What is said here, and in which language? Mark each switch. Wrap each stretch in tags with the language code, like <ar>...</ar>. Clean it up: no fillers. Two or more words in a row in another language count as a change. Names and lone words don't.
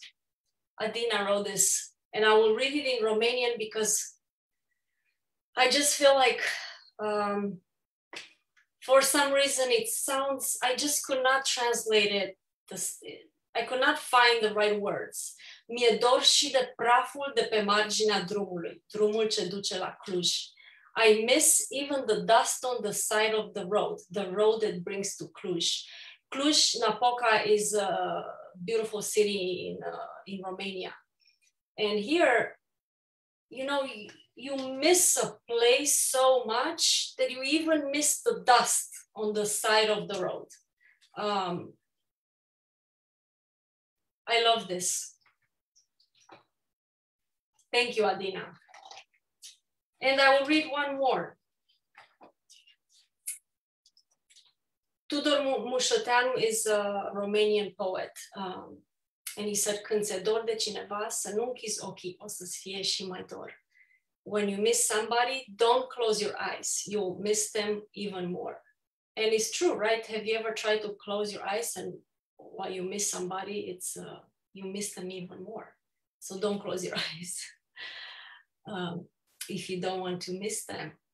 <en>Adina wrote this. And I will read it in Romanian because I just feel like for some reason it sounds, I just could not translate it. I could not find the right words.</en> <ro>Mi-e dor și de praful de pe marginea drumului, drumul ce duce la Cluj.</ro> <en>I miss even the dust on the side of the road that brings to Cluj. Cluj-Napoca is a beautiful city in Romania. And here, you know, you miss a place so much that you even miss the dust on the side of the road. I love this. Thank you, Adina. And I will read one more. Tudor Mușăteanu is a Romanian poet. And he said,</en> <ro>când se dor de cineva, să nu închizi ochii, o să-ți fie și mai dor.</ro> <en>When you miss somebody, don't close your eyes. You'll miss them even more. And it's true, right? Have you ever tried to close your eyes and while you miss somebody, it's you miss them even more. So don't close your eyes if you don't want to miss them.</en>